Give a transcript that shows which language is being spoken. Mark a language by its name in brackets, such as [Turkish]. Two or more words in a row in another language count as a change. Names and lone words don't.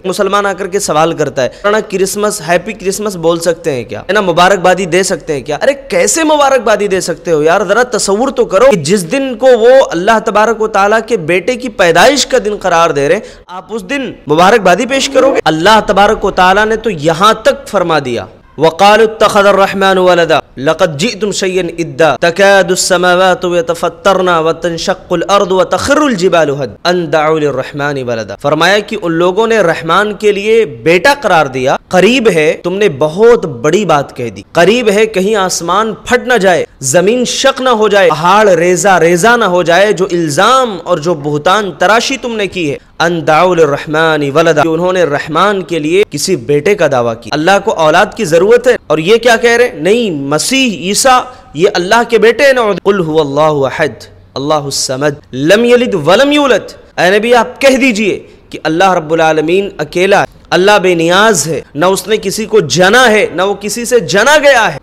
[Hindi] मुसलमान आकर के सवाल करता है, क्रिसमस, [English] Happy Christmas [Hindi] बोल सकते हैं क्या, है ना, मुबारकबादी दे सकते हैं क्या? अरे कैसे मुबारकबादी दे सकते हो यार, जरा तसव्वुर तो करो कि जिस दिन को वो [Arabic] الله تبارك وتعالى [Hindi] के बेटे की पैदाइश का दिन करार दे रहे, आप उस दिन मुबारकबादी पेश करोगे? [Arabic] الله تبارك وتعالى [Hindi] ने तो यहां तक फरमा दिया, [Arabic] وقالوا اتخذ الرحمن ولدا لقد جئتم شيئا إدا تكاد السماوات يتفطرن وتنشق الأرض وتخر الجبال هدا أن دعوا للرحمن ولدا. [Hindi] फरमाया कि उन लोगों ने रहमान के लिए बेटा करार दिया, करीब है तुमने बहुत बड़ी बात कह दी, करीब है कहीं आसमान फट न जाए, जमीन शक न हो जाए, पहाड़ रेजा रेजा न हो जाए, जो इल्जाम और जो बुहतान तराशी तुमने की है, [Arabic] أن دعوا للرحمن ولدا, [Hindi] उन्होंने रहमान के लिए किसी बेटे का दावा किया। अल्लाह को औलाद की जरूरत है और ये क्या कह रहे, नहीं मसीह ईसा ये अल्लाह के बेटे हैं। [Arabic] قل هو الله أحد الله الصمد لم يلد ولم يولد. [Hindi] ऐ नबी आप कह दीजिए कि अल्लाह [Arabic] رب العالمين [Hindi] अकेला है, अल्लाह बेनियाज है, न उसने किसी को जना है न वो किसी से जना गया है।